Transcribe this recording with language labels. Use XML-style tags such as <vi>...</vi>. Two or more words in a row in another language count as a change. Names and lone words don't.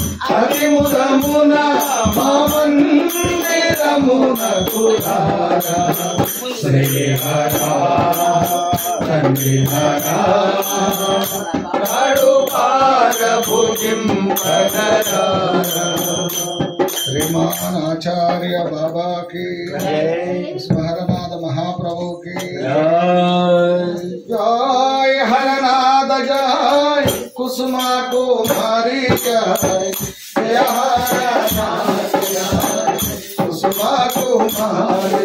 <te>హరిముదమున మామందిరమునకు రారా శ్రీహరా తండ్రి హరా కడుపార భుజింపగరా</te> <hi>श्रीमान आचार्य बाबा की हरनाथ महाप्रभु की जय हरनाथ जय कुसुमा कुमारी जय जय हरनाथ जय कुसुमा कुमारी</hi>